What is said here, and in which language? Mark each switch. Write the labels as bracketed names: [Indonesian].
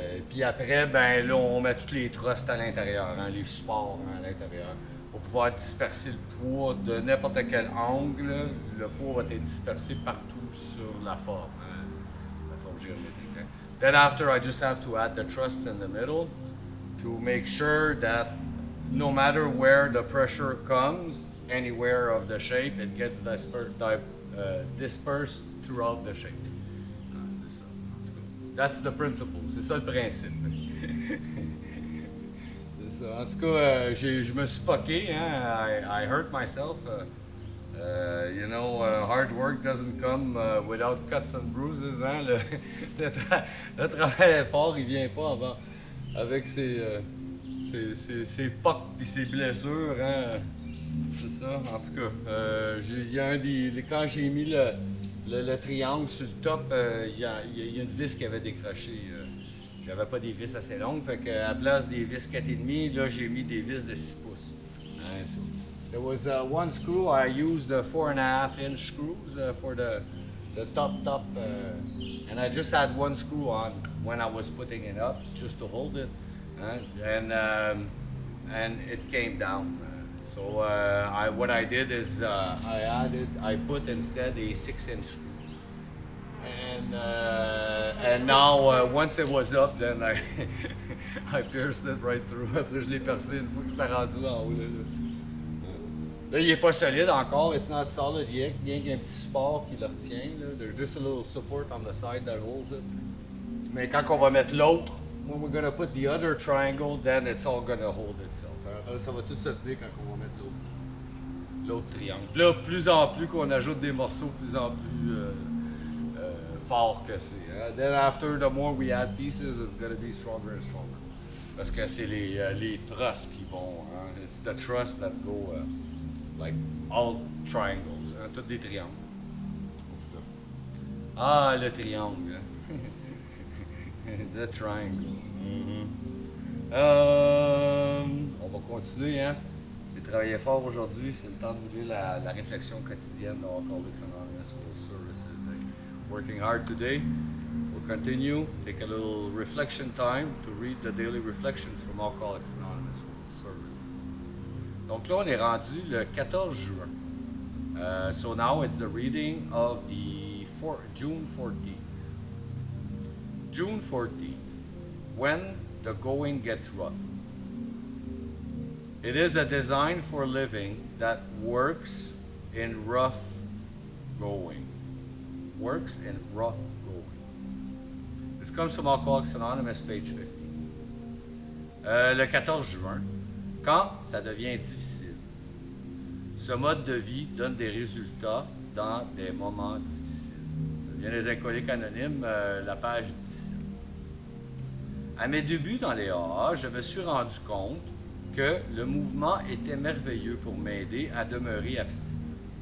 [French] Puis après, ben là, on met tous les trusts à l'intérieur, les supports à l'intérieur, pour pouvoir disperser le poids de n'importe quel angle. Le poids va être dispersé partout sur la forme géométrique. [English] Then after, I just have to add the trusts in the middle to make sure that no matter where the pressure comes, anywhere of the shape, it gets dispersed throughout the shape. [French] C'est ça. [English] That's the principle. [French] C'est ça le principe. C'est ça. En tout cas, je me suis poqué. [English] I hurt myself. Hard work doesn't come without cuts and bruises. [French] Le travail fort, il vient pas avant avec ses pocs et ses blessures. C'est ça. En tout cas, quand j'ai mis le triangle sur le top, il y a une vis qui avait décroché. J'avais pas des vis assez longues, fait qu'à la place des vis 4,5, là j'ai mis des vis de 6 pouces. [English] There was one screw. I used the 4.5-inch screws for the top, and I just had one screw on when I was putting it up, just to hold it, and it came down. So what I did is I put instead a 6-inch screw, and now once it was up, then I pierced it right through. [French] Après je l'ai percé une fois que c'était rendu en haut. Là, il n'est pas solide encore. [English] It's not solid yet. [French] Il y a un petit support qui le retient. Là. [English] There's just a little support on the side that holds it. [French] Mais quand on va mettre l'autre, [English] when we're gonna put the other triangle, then it's all gonna hold itself. [French] Alors, ça va tout se tenir quand on va mettre l'autre triangle. Là, plus en plus qu'on ajoute des morceaux, plus en plus forts que c'est. [English] Then after, the more we add pieces, it's gonna be stronger and stronger. [French] Parce que c'est les trusses qui vont. [English] It's the truss that go. Like all triangles, [French] tous des triangles. Ah, le triangle. [English] The triangle. [French] On va continuer. J'ai travaillé fort aujourd'hui. C'est le temps de vous lire la réflexion quotidienne de Alcooliques Anonymes Services. [English] Working hard today. We'll continue. Take a little reflection time to read the daily reflections from Alcooliques Anonymes Services. [French] Donc là, on est rendu le 14 juin. [English] So now it's the reading of the June 14th. June 14th, when the going gets rough. It is a design for living that works in rough going. Works in rough going. This comes from Alcoholics Anonymous, page 50. [French] Le 14 juin. Quand ça devient difficile, ce mode de vie donne des résultats dans des moments difficiles. Ça vient des Alcooliques Anonymes, la page 17. À mes débuts dans les AA, je me suis rendu compte que le mouvement était merveilleux pour m'aider à demeurer abstinent.